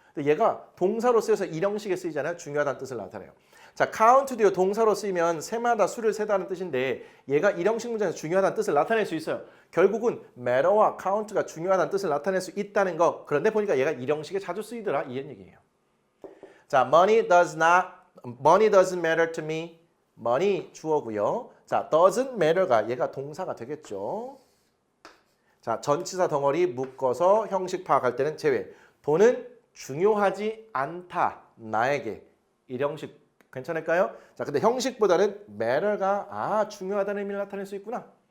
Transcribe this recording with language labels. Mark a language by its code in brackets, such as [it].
[ko] 근데 얘가 동사로 쓰여서 일형식에 쓰이잖아요. 중요하다는 뜻을 나타내요. 자, count도요, 동사로 쓰이면 세마다 수를 세다는 뜻인데 얘가 일형식 문장에서 중요하다는 뜻을 나타낼 수 있어요. 결국은 matter와 count가 중요하다는 뜻을 나타낼 수 있다는 거. 그런데 보니까 얘가 일형식에 자주 쓰이더라. 이런 얘기예요. [en] 자, money doesn't matter to me. [ko] money 주어고요. 자, doesn't matter가 얘가 동사가 되겠죠. 자, 전치사 덩어리 묶어서 형식 파악할 때는 제외. 돈은 중요하지 않다. 나에게. 일형식 괜찮을까요? 자, 근데 형식보다는 matter가 중요하다는 의미를 나타낼 수 있구나.